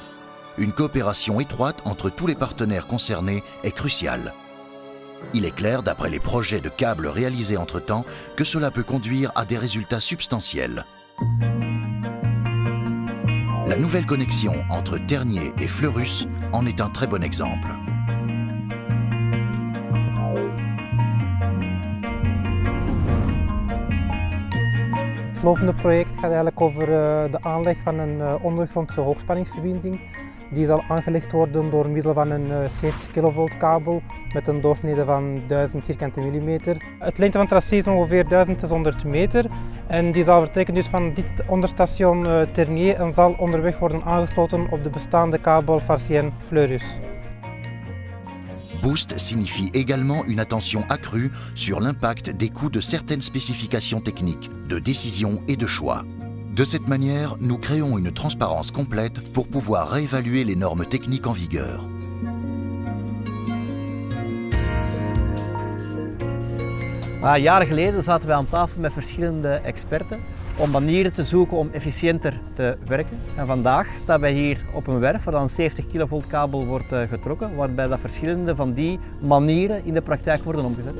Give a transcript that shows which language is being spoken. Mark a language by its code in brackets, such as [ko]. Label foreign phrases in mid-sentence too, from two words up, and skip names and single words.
[fr] Une coopération étroite entre tous les partenaires concernés est cruciale. Il est clair, d'après les projets de câbles réalisés entre-temps, que cela peut conduire à des résultats substantiels. La nouvelle connexion entre Tergnier et Fleurus en est un très bon exemple. [nl] Het lopende project gaat eigenlijk over de aanleg van een ondergrondse hoogspanningsverbinding. Die zal aangelegd worden door middel van een 70 kV kabel met een doorsnede van 1000 vierkante millimeter. Het lengte van het tracé is ongeveer 1600 meter en die zal vertrekken dus van dit onderstation Tergnier en zal onderweg worden aangesloten op de bestaande kabel Farciennes-Fleurus. [fr] Boost signifie également une attention accrue sur l'impact des coûts de certaines spécifications techniques, de décision et de choix. De cette manière, nous créons une transparence complète pour pouvoir réévaluer les normes techniques en vigueur. [nl] Jaren geleden zaten wij aan tafel met verschillende experten om manieren te zoeken om efficiënter te werken. En vandaag staan wij hier op een werf waar een 70 kV kabel wordt getrokken, waarbij dat verschillende van die manieren in de praktijk worden omgezet.